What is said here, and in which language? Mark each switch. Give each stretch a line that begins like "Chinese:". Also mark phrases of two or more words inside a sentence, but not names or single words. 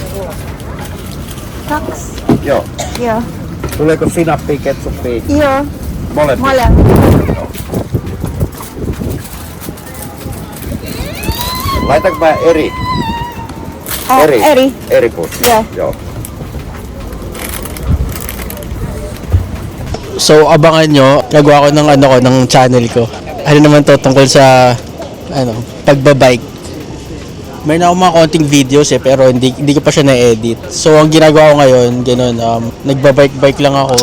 English: Thanks.
Finnish: Joo.
English: Yeah.
Finnish: Tuleeko sinappia, ketsuppia?
English: Yeah.
Finnish: Molemmat. Mole. Laitanko mä eri? Eri. Eri pussi.
English: Yeah.
Finnish: Joo.
Filipino: So, abangan nyo. Nagawa ko ng channel ko. Ano naman to, tungkol sa, pagbabike. Mayroon ako mga konting videos pero hindi ko pa siya na-edit. So, ang ginagawa ko ngayon, nagbabike-bike lang ako.